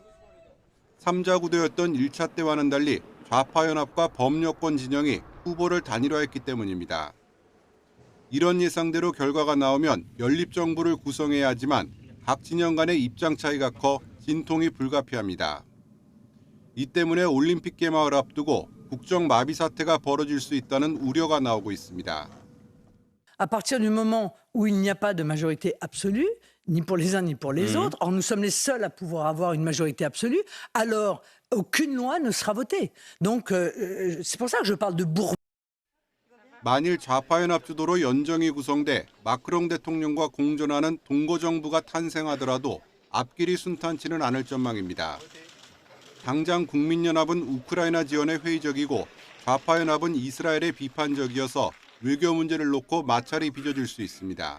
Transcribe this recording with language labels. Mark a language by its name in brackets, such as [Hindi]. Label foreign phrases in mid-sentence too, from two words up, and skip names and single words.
[Korean] 3자 구도였던 1차 때와는 달리 좌파연합과 범여권 진영이 후보를 단일화했기 때문입니다. 이런 예상대로 결과가 나오면 연립정부를 구성해야 하지만 각 진영 간의 입장 차이가 커 진통이 불가피합니다. 이 때문에 올림픽 개막을 앞두고 국정 마비 사태가 벌어질 수 있다는 우려가 나오고 있습니다. [French] À partir du moment où il n'y a pas de majorité absolue, ni pour les uns ni pour les autres, or nous sommes les seuls à pouvoir avoir une majorité absolue, alors aucune loi ne sera votée. Donc c'est pour ça que je parle de Bourbon. [Korean] 만일 좌파연합 주도로 연정이 구성돼 마크롱 대통령과 공존하는 동거정부가 탄생하더라도 앞길이 순탄치는 않을 전망입니다. 당장 국민연합은 우크라이나 지원에 회의적이고 좌파연합은 이스라엘에 비판적이어서 외교 문제를 놓고 마찰이 빚어질 수 있습니다.